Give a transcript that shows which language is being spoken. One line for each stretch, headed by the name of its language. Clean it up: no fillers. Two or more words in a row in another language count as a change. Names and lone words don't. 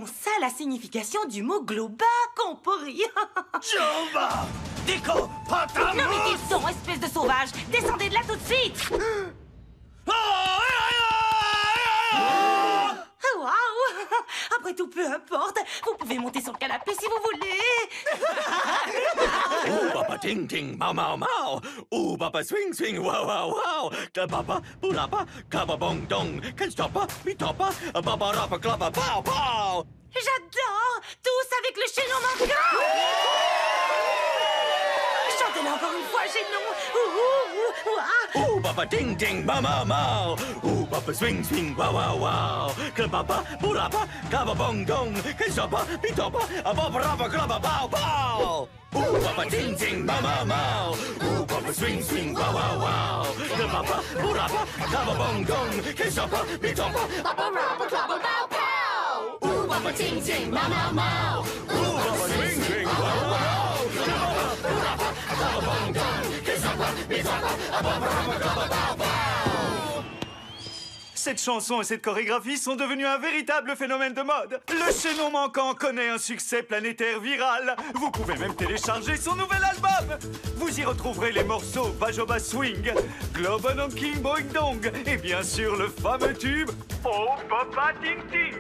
French: C'est donc ça la signification du mot globa qu'on peut rire. Jova, Dico, Potamus! Nourritez-son, espèce de sauvage! Descendez de là tout de suite! Oh, waouh! Après tout, peu importe. Vous pouvez monter sur le canapé si vous voulez. Oh, papa ting ting, mau mau mau. Oh, papa swing swing, wow wow wow. Papa, pulapa, kaba bong dong.
English: Can't stop, bitopa, baba rapa klaba pow pow.
French: J'adore! Tous avec le chaînon manquant! Chantez-le encore une fois, chaînon! Oh, papa ting ting, mau mau mau. Oh, papa swing swing, wow wow wow. Papa, pulapa, kaba bong dong.
English: Can't stop, bitopa, baba rapa klaba pow pow. Oh, papa ting ting, mau mau mau. Oh, papa swing swing, wow wow wow. Papa, pulapa, kaba bong dong. Can't stop, bitopa, baba rapa klaba pow pow. Ooh, Papa ting ting, mau mau mau. Ooh, Papa swing swing, wow wow wow. Papa bong dong, kiss up, beat up,
French: Cette chanson et cette chorégraphie sont devenues un véritable phénomène de mode. Le chaînon manquant connaît un succès planétaire viral. Vous pouvez même télécharger son nouvel album. Vous y retrouverez les morceaux Bajoba Swing, Globe King Boing Dong et bien sûr le fameux tube Oh Papa Ting Ting.